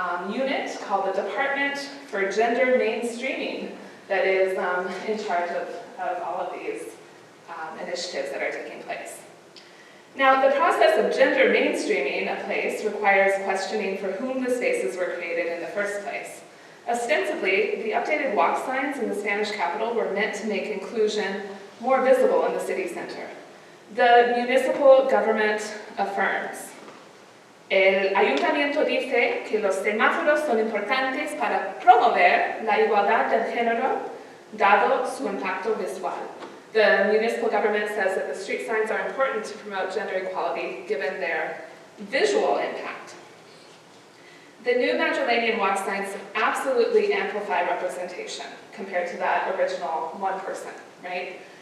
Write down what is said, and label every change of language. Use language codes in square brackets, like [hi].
[en] unit called the Department for Gender Mainstreaming that is in charge of all of these initiatives that are taking place. Now, the process of gender mainstreaming a place requires questioning for whom the spaces were created in the first place. Ostensibly, the updated walk signs in the Spanish capital were meant to make inclusion more visible in the city center. The municipal government affirms, [es] el ayuntamiento dice que los semáforos son importantes para promover la igualdad de género, dado su impacto visual. [en] The municipal government says that the street signs are important to promote gender equality given their visual impact. The new Madrilenian walk signs absolutely amplify representation compared to that original one person, right?